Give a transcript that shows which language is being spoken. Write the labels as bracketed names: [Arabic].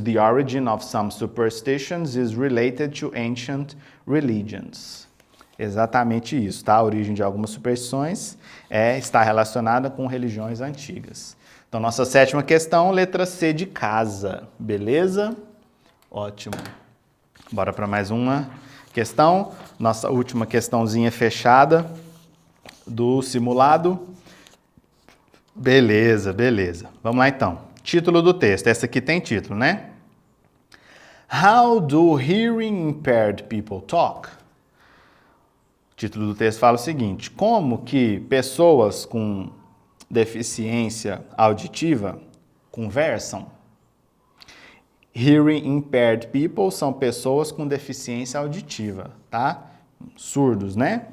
[English] The origin of some superstitions is related to ancient religions. [Portuguese] Exatamente isso, tá? A origem de algumas superstições está relacionada com religiões antigas. Então, nossa sétima questão, letra C de casa. Beleza? Ótimo. Bora para mais uma questão. Nossa última questãozinha fechada do simulado. Beleza, beleza. Vamos lá então. Título do texto. Essa aqui tem título, né? [English] How do hearing impaired people talk? [Portuguese] O título do texto fala o seguinte: como que pessoas com deficiência auditiva conversam? [English] Hearing impaired people [Portuguese] são pessoas com deficiência auditiva, tá? Surdos, né?